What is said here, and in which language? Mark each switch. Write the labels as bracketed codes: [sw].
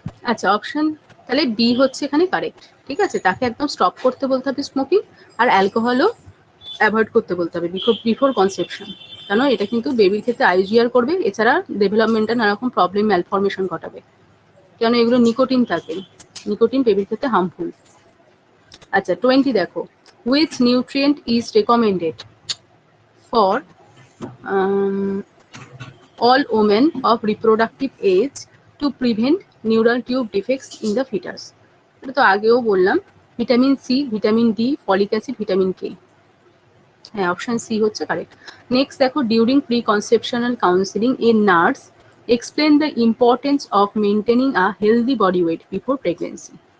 [bn] আচ্ছা, অপশন তাহলে বি হচ্ছে এখানে কারেক্ট। ঠিক আছে, তাকে একদম স্টপ করতে বলতে হবে স্মোকিং, আর অ্যালকোহলও অ্যাভয়েড করতে বলতে হবে বিফোর কনসেপশন। কেন, এটা কিন্তু বেবির ক্ষেত্রে আইজিআর করবে, এছাড়া ডেভেলপমেন্টে নানা রকম প্রবলেম ম্যালফরমেশন ঘটাবে, কেন এগুলো নিকোটিন থাকে, নিকোটিন বেবির ক্ষেত্রে হার্মফুল। আচ্ছা 20 দেখো, [en] Which nutrient is recommended for all women of reproductive age to prevent neural tube defects in the fetus? [bn] এটা তো আগেও বললাম, vitamin C, vitamin D, folic acid, vitamin K. হ্যাঁ, অপশন সি হচ্ছে কারেক্ট। নেক্সট দেখো, [en] During pre conceptional counselling a nurse explain the importance of maintaining a healthy body weight before pregnancy.